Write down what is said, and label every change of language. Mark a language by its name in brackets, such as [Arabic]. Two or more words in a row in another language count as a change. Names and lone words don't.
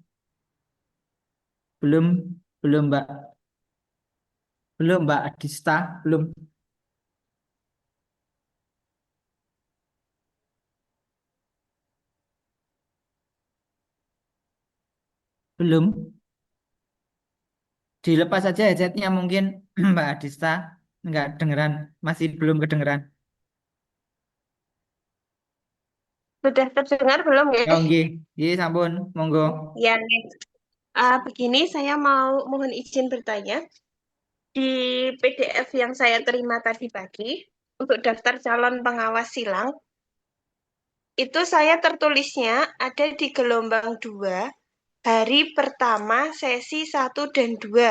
[Indonesian] belum, belum Mbak, belum Mbak Dista, belum, belum. Dilepas saja headsetnya mungkin Mbak Dista, nggak dengeran, masih belum kedengeran. Sudah terdengar belum ya? [Javanese] Oh nggih, nggih sampun, monggo. [Indonesian] Ya, begini saya mohon izin bertanya. Di PDF yang saya terima tadi pagi untuk daftar calon pengawas silang, itu saya tertulisnya ada di gelombang 2, hari pertama sesi 1 dan 2.